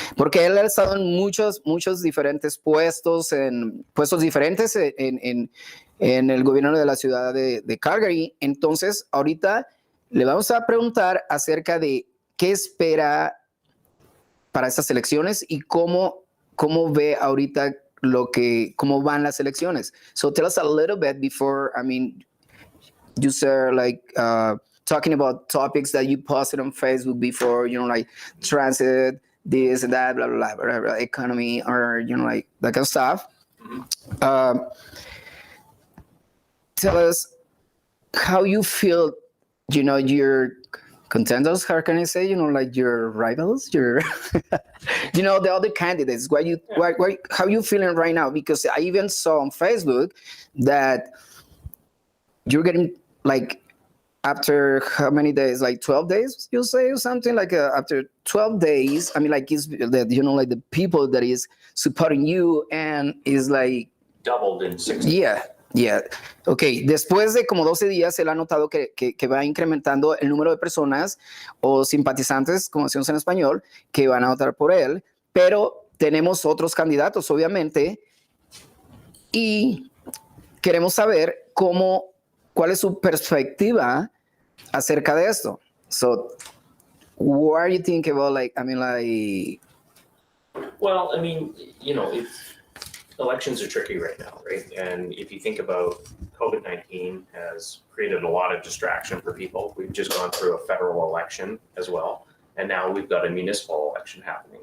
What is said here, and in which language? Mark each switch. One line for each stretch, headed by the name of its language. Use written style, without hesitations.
Spanish: Porque él ha estado en muchos diferentes puestos, en puestos diferentes en el gobierno de la ciudad de Calgary. Entonces, ahorita le vamos a preguntar acerca de qué espera para estas elecciones y cómo ve ahorita cómo van las elecciones.
English: So tell us a little bit before, I mean, you said like talking about topics that you posted on Facebook before, you know, like transit, this and that, blah, blah, blah, blah, economy, or, you know, like that kind of stuff. Mm-hmm. Tell us how you feel, you know, your contenders, how can I say, you know, like your rivals, your, you know, the other candidates, how you feeling right now? Because I even saw on Facebook that you're getting like after how many days? Like 12 days, you say, or something like after 12 days. I mean, like it's that, you know, like the people that is supporting you and is like Doubled in 6 days. yeah. Yeah, ok.
Spanish: Después de como 12 días, él ha notado que va incrementando el número de personas o simpatizantes, como decimos en español, que van a votar por él. Pero tenemos otros candidatos, obviamente, y queremos saber cuál es su perspectiva acerca de esto.
English: So, what are you thinking about, like, I mean, like... Well, I mean, you know, elections are tricky right now, right? And if you think about COVID-19 has created a lot of distraction for people. We've just gone through a federal election as well. And now we've got a municipal election happening.